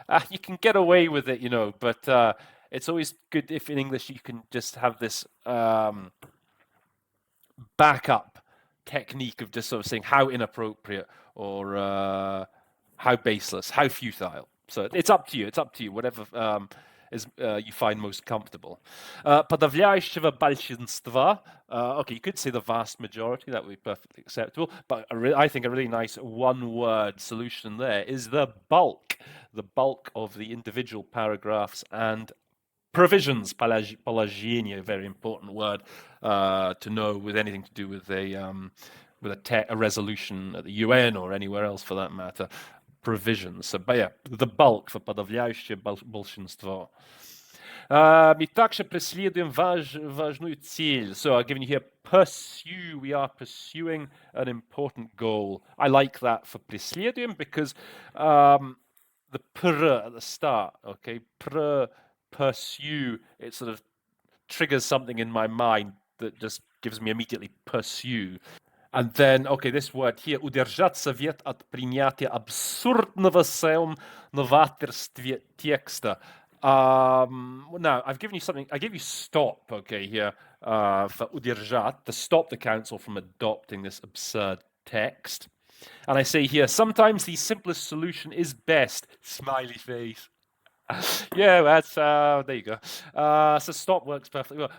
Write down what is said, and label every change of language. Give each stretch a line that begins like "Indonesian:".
English: You can get away with it, but it's always good if in English you can just have this backup technique of just sort of saying how inappropriate or how baseless, how futile. So it's up to you. It's up to you, whatever you find most comfortable.
Russian: Подавляющего большинства.
English: Okay, you could say the vast majority. That would be perfectly acceptable. But I think a really nice one-word solution there is the bulk of the individual paragraphs and provisions. Положение, a very important word to know with anything to do with a resolution at the UN or anywhere else for that matter. Provisions. So, but yeah, the bulk for
Russian: подавляющее большинство. Мы также преследуем важную цель.
English: So I've given you here pursue. We are pursuing an important goal. I like that for преследуем because the pr at the start, okay, pursue, it sort of triggers something in my mind that just gives me immediately pursue. And then, okay, this word here,
Russian: удержать совет от принятия абсурдного своем новаторстве текста.
English: Now, I've given you something, I gave you stop, okay, here, for удержать, to stop the council from adopting this absurd text. And I say here, sometimes the simplest solution is best, smiley face. Yeah, that's there you go. So stop works perfectly well.